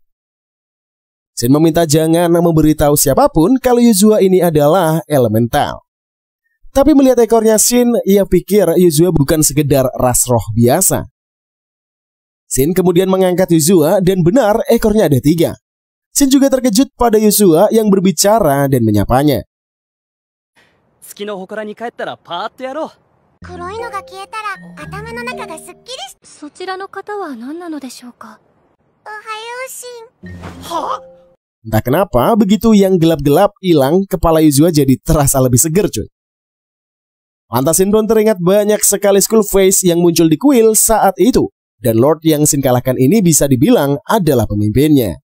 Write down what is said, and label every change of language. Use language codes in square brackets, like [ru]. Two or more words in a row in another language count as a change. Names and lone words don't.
[id] Shin meminta jangan memberitahu siapapun kalau Yuzua ini adalah elemental. Tapi melihat ekornya Shin, ia pikir Yuzua bukan sekedar ras roh biasa. Shin kemudian mengangkat Yuzua dan benar ekornya ada 3. Shin juga terkejut pada Yuzua yang berbicara dan menyapanya. [ja] 月の祠に帰ったらパーッとやろう。黒いのが消えたら頭の中がすっきりし。そちらの方は何なのでしょうか。おはようシン。 [id] Entah kenapa begitu yang gelap-gelap hilang, kepala Yuzua jadi terasa lebih seger cuy. Lantas Shin pun teringat banyak sekali [en] school face [id] yang muncul di kuil saat itu. Dan Lord yang Shin kalahkan ini bisa dibilang adalah pemimpinnya.